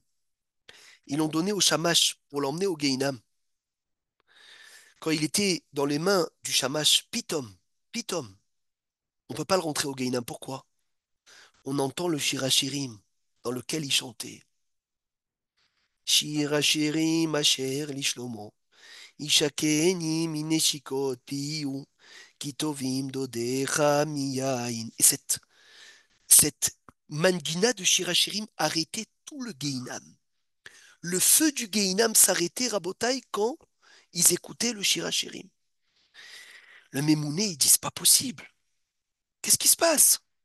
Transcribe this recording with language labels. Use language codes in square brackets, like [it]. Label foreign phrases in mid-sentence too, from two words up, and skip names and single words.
[fr] Ils l'ont donné au Shamash pour l'emmener au Gehinam. Quand il était dans les mains du Shamash, Pitom, on ne peut pas le rentrer au Gehinam. Pourquoi? On entend le Shirachirim dans lequel il chantait. [he] שיר השירים אשר לשלמה, ישקני מנשיקות פיהו כי טובים דודיך מיין. [fr] Et cette mangina de Shirachirim arrêtait tout le Gehinam. Le feu du Gehinam s'arrêtait, Rabotai, quand ils écoutaient le Shirachirim. Le Mémouné, il dit, c'est pas possible. Qu'est-ce qui se passe?